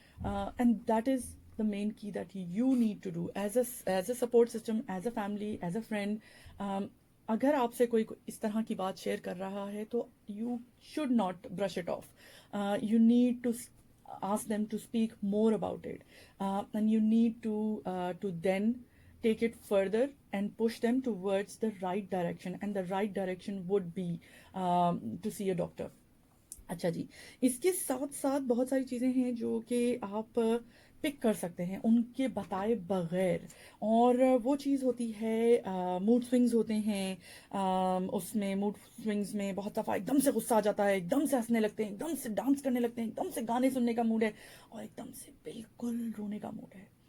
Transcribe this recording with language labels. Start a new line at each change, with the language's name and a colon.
English: And that is the main key that you need to do as a support system, as a family, as a friend.
Urdu: اگر آپ سے کوئی اس طرح کی بات شیئر کر رہا ہے تو
English: you should not brush it off. You need to ask them to speak more about it, and you need to then take it further and push them towards the right direction, and the right direction would be to see a doctor.
Urdu: اچھا جی, اس کے ساتھ ساتھ بہت ساری چیزیں ہیں جو کہ آپ پک کر سکتے ہیں ان کے بتائے بغیر, اور وہ چیز ہوتی ہے موڈ سوئنگز ہوتے ہیں. اس میں موڈ سوئنگز میں بہت دفعہ ایک دم سے غصہ آ جاتا ہے, ایک دم سے ہنسنے لگتے ہیں, ایک دم سے ڈانس کرنے لگتے ہیں, ایک دم سے گانے سننے کا موڈ ہے, اور ایک دم سے بالکل رونے کا موڈ ہے.